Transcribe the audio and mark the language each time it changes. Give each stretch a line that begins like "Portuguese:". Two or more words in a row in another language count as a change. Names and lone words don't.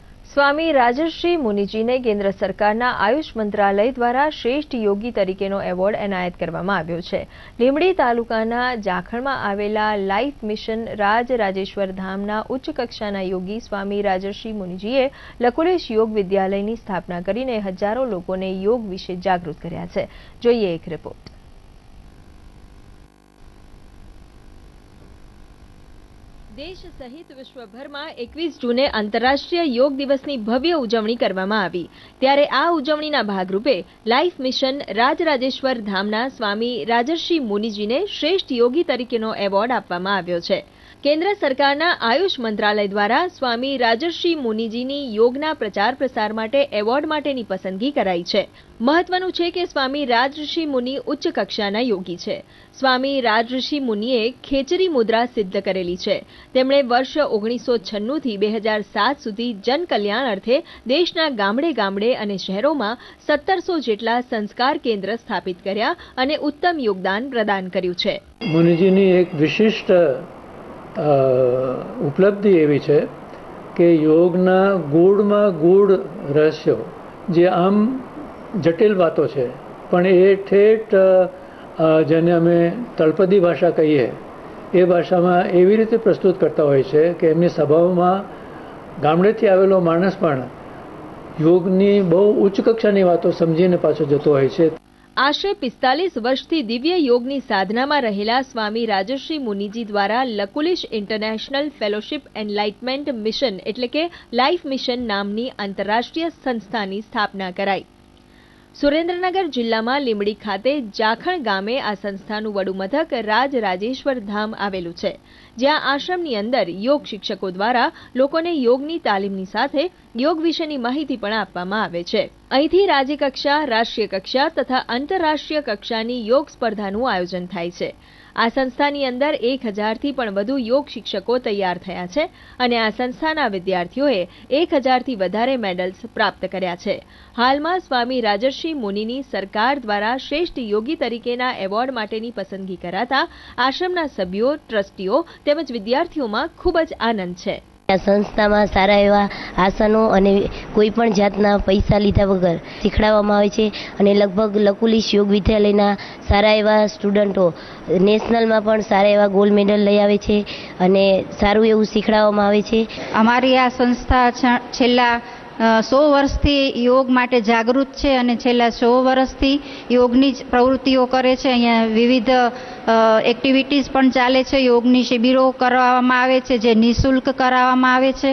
Gujarati: સ્વામી રાજર્ષિ મુનિજીને કેન્દ્ર સરકારના આયુષ મંત્રાલય દ્વારા શ્રેષ્ઠ યોગી તરીકેનો એવોર્ડ એનાયત કરવામાં આવ્યો છે। લીંબડી તાલુકાના જાખણમાં આવેલા લાઈફ મિશન રાજરાજેશ્વર ધામના ઉચ્ચ કક્ષાના યોગી સ્વામી રાજર્ષિ મુનિજીએ લકુલિશ યોગ વિદ્યાલયની સ્થાપના કરીને હજારો લોકોને યોગ વિશે જાગૃત કર્યા છે। જોઈએ એક રિપોર્ટ। દેશ સહિત વિશ્વભર માં 21 જૂને આંતરરાષ્ટ્રીય યોગ દિવસ કી ભવ્ય ઉજવણી કરવામાં આવી। ત્યારે આ ઉજવણીના ભાગરૂપે લાઇફ મિશન રાજરાજેશ્વર ધામના સ્વામી રાજર્ષિ મુનિજી ને શ્રેષ્ઠ યોગી તરીકેનો એવોર્ડ આપવામાં આવ્યો છે। કેન્દ્ર સરકારના આયુષ મંત્રાલય દ્વારા સ્વામી રાજર્ષિ મુનિજીની યોગના પ્રચાર પ્રસાર માટે એવોર્ડ માટેની પસંદગી કરાઈ છે। મહત્વનું છે કે સ્વામી રાજર્ષિ મુનિ ઉચ્ચ કક્ષાના યોગી છે। સ્વામી રાજર્ષિ મુનિએ ખેચરી મુદ્રા સિદ્ધ કરેલી છે। તેમણે વર્ષ 1996 થી 2007 સુધી જન કલ્યાણ અર્થે દેશના ગામડે ગામડે અને શહેરોમાં 1700 જેટલા સંસ્કાર કેન્દ્ર સ્થાપિત કર્યા અને ઉત્તમ યોગદાન પ્રદાન કર્યું છે। મુનિજીની એક વિશિષ્ટ ઉપલબ્ધિ એવી છે કે યોગના ગૂઢમાં ગૂઢ રહસ્યો જે આમ જટિલ વાતો છે પણ એ ઠેઠ જેને અમે તળપદી ભાષા કહીએ એ ભાષામાં એવી રીતે પ્રસ્તુત કરતા હોય છે કે એમની સભાઓમાં ગામડેથી આવેલો માણસ પણ યોગની બહુ ઉચ્ચ કક્ષાની વાતો સમજીને પાછો જતો હોય છે। આશરે 45 વર્ષથી દિવ્ય યોગની સાધનામાં રહેલા સ્વામી રાજર્ષિ મુનિજી દ્વારા લકુલિશ ઇન્ટરનેશનલ ફેલોશિપ એનલાઇટમેન્ટ મિશન એટલે કે લાઇફ મિશન નામની આંતરરાષ્ટ્રીય સંસ્થાની સ્થાપના કરાઈ। સુરેન્દ્રનગર જિલ્લામાં લીંબડી ખાતે જાખણ ગામે આ સંસ્થાનું વડું મથક રાજરાજેશ્વર ધામ આવેલું છે, જ્યાં આશ્રમની અંદર યોગ શિક્ષકો દ્વારા લોકોને યોગની તાલીમની સાથે યોગ વિશેની માહિતી પણ આપવામાં આવે છે। અહીંથી રાજ્ય કક્ષા, રાષ્ટ્રીય કક્ષા તથા આંતરરાષ્ટ્રીય કક્ષાની યોગ સ્પર્ધાનું આયોજન થાય છે। આ સંસ્થાની અંદર 1000થી પણ વધુ યોગ શિક્ષકો તૈયાર થયા છે અને આ સંસ્થાના વિદ્યાર્થીઓએ 1000થી વધારે મેડલ્સ પ્રાપ્ત કર્યા છે। હાલમાં સ્વામી રાજર્ષિ મુનિની સરકાર દ્વારા શ્રેષ્ઠ યોગી તરીકેના એવોર્ડ માટેની પસંદગી કરાતા આશ્રમના સભ્યો, ટ્રસ્ટીઓ તેમજ વિદ્યાર્થીઓમાં ખૂબ જ આનંદ છે। સંસ્થા માં સારા એવં આસનોં ઔર કોઈપણ જાતના પૈસા લીધા વગર શીખવાડવામાં આવે છે અને લગભગ લકુલિશ યોગ વિદ્યાલયના સારા એવં સ્ટૂડંટો નેશનલ માં પણ સારા એવં ગોલ્ડ મેડલ લઈ આવે છે અને સારું એવં શીખવાડવામાં આવે છે। અમારી આ સંસ્થા છેલ્લા 100 વર્ષથી યોગ માટે જાગૃત છે અને છેલ્લા 100 વર્ષથી યોગની પ્રવૃત્તિઓ કરે છે। અહીંયા વિવિધ એક્ટિવિટીઝ પણ ચાલે છે। યોગની શિબિરો કરાવવામાં આવે છે જે નિઃશુલ્ક કરાવવામાં આવે છે।